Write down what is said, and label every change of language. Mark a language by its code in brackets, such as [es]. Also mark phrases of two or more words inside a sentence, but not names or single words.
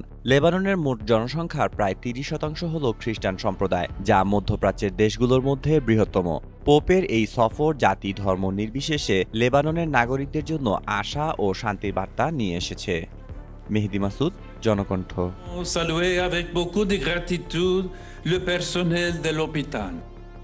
[bn] লেবাননের মোট জনসংখ্যার প্রায় ৩০% হল খ্রিস্টান সম্প্রদায়, যা মধ্যপ্রাচ্যের দেশগুলোর মধ্যে বৃহত্তম। পোপের এই সফর জাতি ধর্ম নির্বিশেষে লেবাননের নাগরিকদের জন্য আশা ও শান্তির বার্তা নিয়ে এসেছে। মেহেদী মাসুদ, জনকণ্ঠ। [fr] Saluer avec beaucoup de gratitude le personnel de l'hôpital.